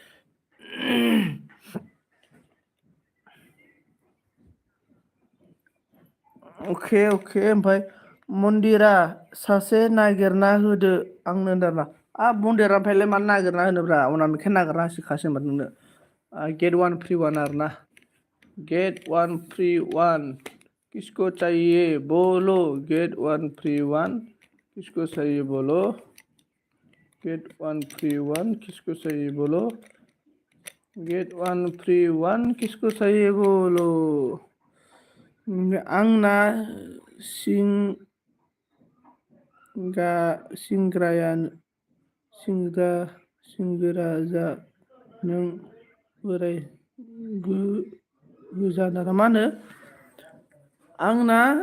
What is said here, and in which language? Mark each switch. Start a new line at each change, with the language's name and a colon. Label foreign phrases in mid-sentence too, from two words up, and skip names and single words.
Bodo: ओमफ्राय मन्दिरा सासे नागिरना होदो आंनो होनदोंना मन्दिरा ओमफ्रायलाय मानो नागिरना होनोब्रा अनामिकाया नागिरना होसिखासै होनबा नोंनो गेट 1 फ्रि 1 आरोना
Hindi: गेट 1 फ्रि 1 किसको चाहिए बोलो गेट 1 फ्रि 1 किसको चाहिए बोलो गेट 1 फ्रि 1 किसको चाहिए बोलो गेट 1 फ्रि 1 किसको चाहिए बोलो
Bodo: आंना सिंगोराजा नों बोराय गोजा ना मा होनो आंना